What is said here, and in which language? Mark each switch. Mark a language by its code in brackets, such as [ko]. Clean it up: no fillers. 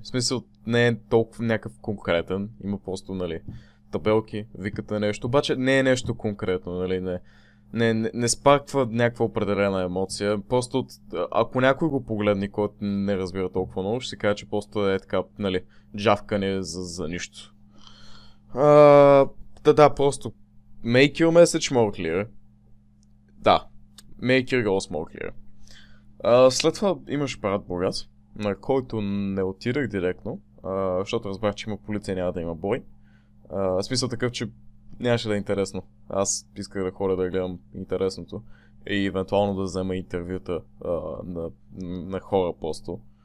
[bg] В смисъл, не е толкова някакъв конкретен. Има просто, нали, табелки, викате нещо, обаче не е нещо конкретно, нали, не спарква някаква определена емоция. Просто, ако някой го погледне, който не разбира толкова много, ще си каже, че просто е така, нали, джавкане за нищо. [en] Да, просто make your message more clear. Да, make your goals more clear. [bg] След това имаш парад Бургас, на който не отидах директно, защото разбрах, че има полиция, няма да има бой. В смисъл такъв, че нямаше да е интересно. Аз исках да ходя да гледам интересното и евентуално да взема интервюта на хора просто.